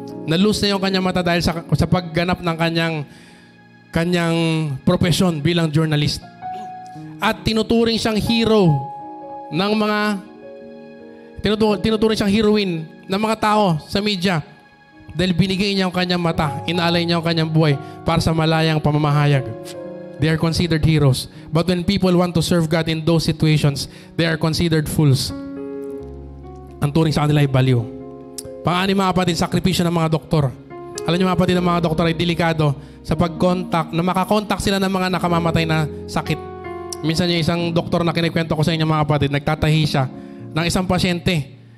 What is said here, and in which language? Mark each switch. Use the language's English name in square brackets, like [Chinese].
[Filipino] Na-lose na yung kanyang mata dahil sa pagganap ng kanyang profesyon bilang journalist. At tinuturing siyang hero ng mga tinuturing siyang heroine ng mga tao sa media dahil binigay niya ang kanyang mata, inaalay niya ang kanyang buhay para sa malayang pamamahayag. [English] They are considered heroes. But when people want to serve God in those situations, they are considered fools. [Filipino] Ang turing sa kanila ay baliw. Pang-anim, mga kapatid, sakripisyo ng mga doktor. Alam niyo, mga kapatid, ng mga doktor ay delikado sa pag-contact, na makakontak sila ng mga nakamamatay na sakit. Minsan yung isang doktor na kinikwento ko sa inyo, mga kapatid, nagtatahi siya ng isang pasyente.